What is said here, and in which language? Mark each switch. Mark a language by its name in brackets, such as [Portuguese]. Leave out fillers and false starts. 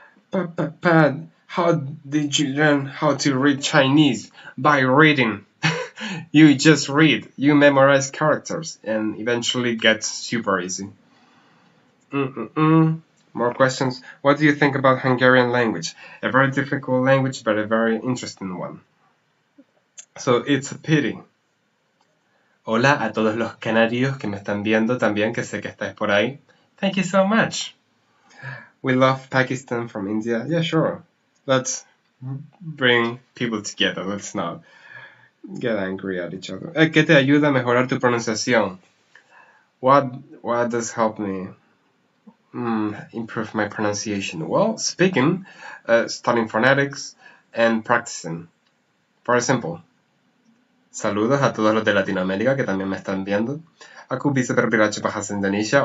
[English] But how did you learn how to read Chinese? By reading. You just read, you memorize characters, and eventually gets super easy. More questions. What do you think about Hungarian language? A very difficult language, but a very interesting one. So it's a pity. [Spanish] Hola a todos los canarios que me están viendo también, que sé que estáis por ahí. [English] Thank you so much. We love Pakistan from India. Yeah, sure. Let's bring people together. Let's not get angry at each other. [Spanish] ¿Qué te ayuda a mejorar tu pronunciación? [English] What does help me improve my pronunciation? Well, speaking, studying phonetics, and practicing. Very simple. [Spanish] Saludos a todos los de Latinoamérica que también me están viendo. [Indonesian] Aku bisa berbahasa bahasa Indonesia.